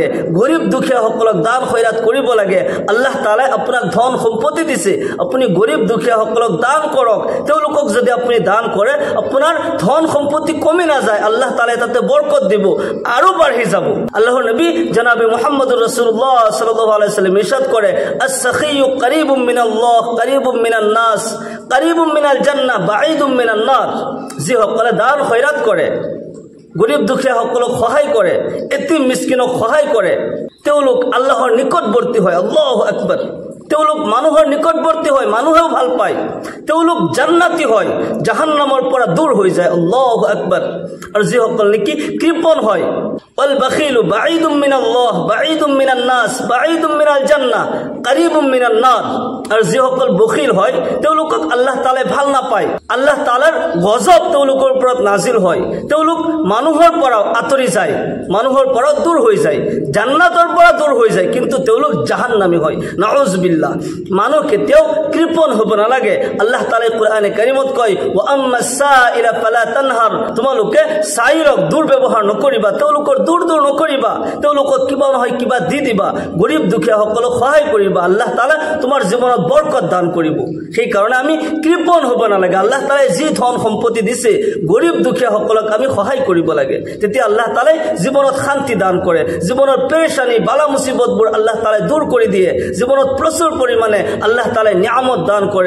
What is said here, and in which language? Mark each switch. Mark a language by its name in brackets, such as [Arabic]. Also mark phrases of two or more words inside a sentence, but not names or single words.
[Assamese] গৰীব দুখীয়া সকলক দান খয়ৰাত কৰিব লাগে আল্লাহ তাআলা আপোনাক ধন সম্পত্তি দিছে আপুনি গৰীব দুখীয়া সকলক দান কৰক তেওঁলোকক যদি আপুনি দান কৰে আপোনাৰ ধন সম্পত্তি কমি নাযায় আল্লাহ তাআলা তাতে বৰকত দিব আৰু বাঢ়ি যাব আল্লাহৰ নবী জনাবে মুহাম্মদুৰ [Arabic] رسول الله صلى الله عليه سلم [Assamese] ইৰশাদ কৰে [Arabic] السخي قريب من الله قريب من الناس قريب من الجنة بعيد من النار [Assamese] যি সকলে দান খয়ৰাত কৰে গৰীব দুখীয়া সকলক সহায় কৰে এতিম মিসকিনক সহায় কৰে তেওঁলোক আল্লাহৰ নিকটবৰ্তী হয় [Arabic] الله أكبر [Assamese] তেওঁলোক মানুহৰ নিকটৱৰ্তী হয়, মানুহেও ভাল পায়, তেওঁলোক জান্নাতি হয়, জাহান্নামৰ পৰা দূৰ হৈ যায়। [Arabic] الله أكبر. [Assamese] আৰু যিসকল নেকি কৃপণ হয়, [Arabic] والبخيل بعيد من الله بعيد من الناس بعيد من الجنة قريب من النار. [Assamese] আৰু যিসকল বখিল হয় তেওঁলোকক আল্লাহ তাআলাই ভাল নাপায়, আল্লাহ তাআলাৰ গজব তেওঁলোকৰ ওপৰত নাজিল হয়, তেওঁলোক মানুহৰ পৰা আঁতৰি যায়, মানুহৰ পৰা দূৰ হৈ যায়, জান্নাতৰ পৰা দূৰ হৈ যায়, কিন্তু তেওঁলোক জাহান্নামী হয়। নাউজুবিল্লাহ। মানুহ কেতিয়াও কৃপণ হ'ব নালাগে। আল্লাহ তাআলাই কোরআনে কাৰিমত কয়, [Arabic] وأما السائل فلا تنهر, [Assamese] তোমালোকে চাইৰক দুৰ্ব্যৱহাৰ নকৰিবা, তেওঁলোকৰ দূৰ নকৰিবা, তেওঁলোকক কিবা নহয় কিবা দি দিবা, গৰীব দুখীয়া সকলক সহায় কৰিবা, আল্লাহ তাআলা তোমাৰ জীৱনত বৰকত দান কৰিব। সেই কাৰণে আমি কৃপণ হ'ব নালাগে। আল্লাহ তাআলাই যি ধন সম্পত্তি দিছে গৰীব দুখীয়া সকলক আমি সহায় কৰিব লাগে, তেতিয়া আল্লাহ তাআলাই জীৱনত শান্তি দান কৰে, জীৱনৰ পেৰেশানি বালা মুসিবতবোৰ আল্লাহ তাআলাই দূৰ কৰি দিয়ে, জীৱনত প্ৰচুৰ পৰিমাণে আল্লাহ তাআলাই নিয়ামত দান কৰে।